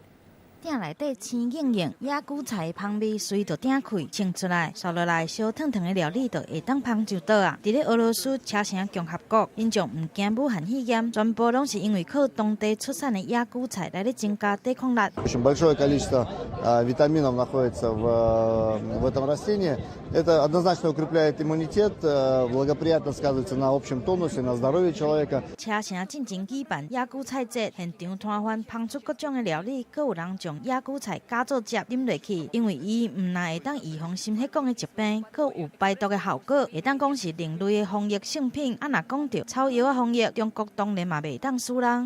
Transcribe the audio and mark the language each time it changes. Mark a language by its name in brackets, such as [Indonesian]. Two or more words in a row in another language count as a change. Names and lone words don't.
[Min Nan Chinese] 鼎内底青硬硬野韭菜的香味随着鼎开冲出来，烧落来烧烫烫的料理就会当芳就倒啊！伫咧俄罗斯车臣共和国，因众唔惊武汉肺炎，全部拢是因为靠当地出产的野韭菜来咧增加抵抗力。 [Russian] Очень большое количество витаминов находится в этом растении. Это однозначно укрепляет иммунитет, благоприятно сказывается на общем тонусе, на здоровье человека. [Min Nan Chinese] 车臣进前举办野韭菜节，现场摊贩烹出各种的料理，阁有人将野韭菜加做汁啉落去，因为伊唔但会当预防心血管的疾病，阁有排毒的效果，会当讲是另类的防疫圣品。啊，若讲到草药的防疫，中国当然嘛袂当输人。